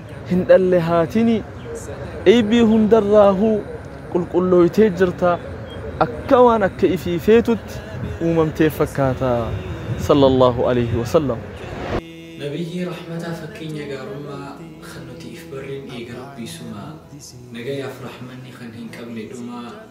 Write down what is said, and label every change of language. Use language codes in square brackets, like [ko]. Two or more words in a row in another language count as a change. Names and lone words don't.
[om] Hin dhalle haatini. Eebii hundarraahuu qulqullooytee jirta. Akka waan akka ifii feetutti uumamtee fakkaata. [ar] صلى الله عليه وسلم. [om] Nabiyyi rahmataa fakkeenya gaarummaa kan nuti if barreen eega Rabbii sumaa. Nagayaaf rahmanni kan hin qabne dhumaa.